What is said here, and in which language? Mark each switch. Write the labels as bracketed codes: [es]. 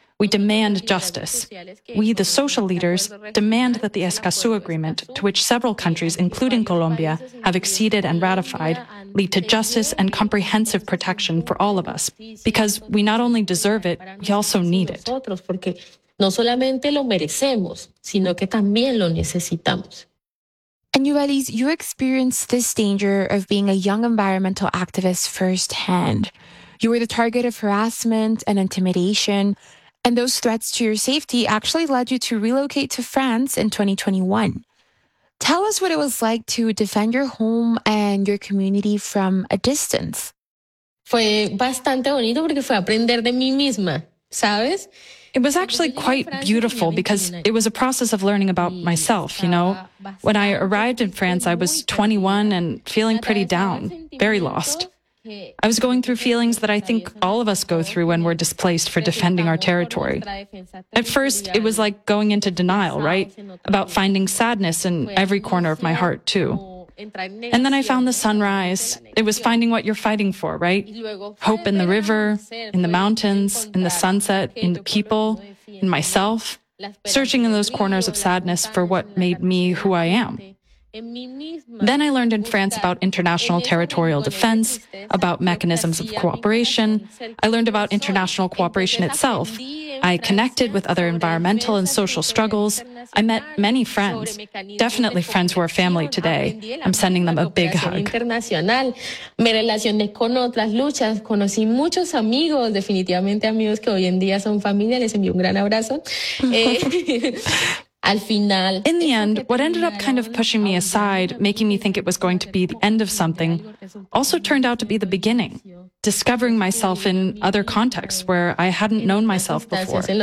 [en] We demand justice. We, the social leaders, demand that the Escazú Agreement, to which several countries, including Colombia, have acceded and ratified, lead to justice and comprehensive protection for all of us, because we not only deserve it, we also need it. [es] No solamente lo merecemos, sino que también lo necesitamos. [en] And Yuvelis, you experienced this danger of being a young environmental activist firsthand. You were the target of harassment and intimidation, and those threats to your safety actually led you to relocate to France in 2021. Tell us what it was like to defend your home and your community from a distance. [es] Fue bastante bonito porque fue aprender de mí misma, ¿sabes? [en] It was actually quite beautiful because it was a process of learning about myself, you know. When I arrived in France, I was 21 and feeling pretty down, very lost. I was going through feelings that I think all of us go through when we're displaced for defending our territory. At first, it was like going into denial, right? About finding sadness in every corner of my heart, too. And then I found the sunrise. It was finding what you're fighting for, right? Hope in the river, in the mountains, in the sunset, in the people, in myself, searching in those corners of sadness for what made me who I am. Then I learned in France about international territorial defense, about mechanisms of cooperation. I learned about international cooperation itself. I connected with other environmental and social struggles. I met many friends, definitely friends who are family today. I'm sending them a big hug. [es] Me relacioné con otras luchas, conocí muchos amigos, definitivamente amigos que hoy en día son familia. Les envío un gran abrazo. [en] In the end, what ended up kind of pushing me aside, making me think it was going to be the end of something, also turned out to be the beginning, discovering myself in other contexts where I hadn't known myself before.